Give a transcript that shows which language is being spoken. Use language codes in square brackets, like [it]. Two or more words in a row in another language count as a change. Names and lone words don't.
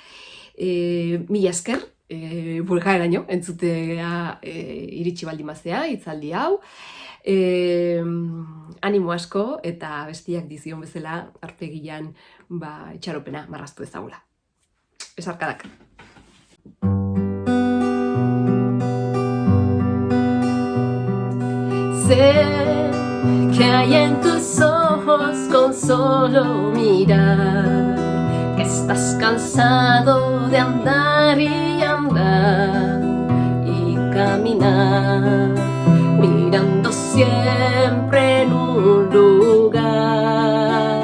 [eu] Mila esker, bukaeraino, entzutea iritsi baldin bazea, hitzaldi hau. Animo asko eta bestiak dizion bezala arpegian itxaropena marraztu ezagula. Besarkadak. [es] Sé que hay en tus ojos con solo mirar que estás cansado de andar y andar y caminar mirando siempre en un lugar.